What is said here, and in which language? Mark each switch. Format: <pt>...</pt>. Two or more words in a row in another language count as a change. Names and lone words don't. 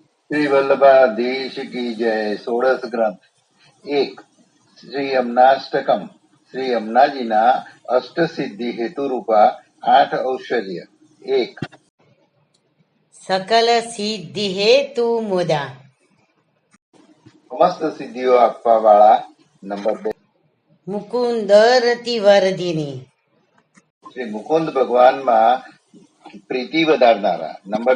<hi>श्री वल्लभाधीश की जय।</hi> <sa>षोडश ग्रंथ 1 श्री यमुनाष्टकम।</sa> <gu>શ્રી યમુનાજીના અષ્ટસિદ્ધિ હેતુરૂપા 8 ઔષધ્ય 1</gu> <sa>સકલ સિદ્ધિ હેતુ મુદા</sa> <gu>સમસ્ત સિદ્ધિઓ આપવા વાળા. નંબર 2</gu> <sa>મુકુંદ રતિ વર્ધિની</sa> <gu>શ્રી મુકુંદ ભગવાનમાં પ્રીતિ વધારનારા. નંબર</gu>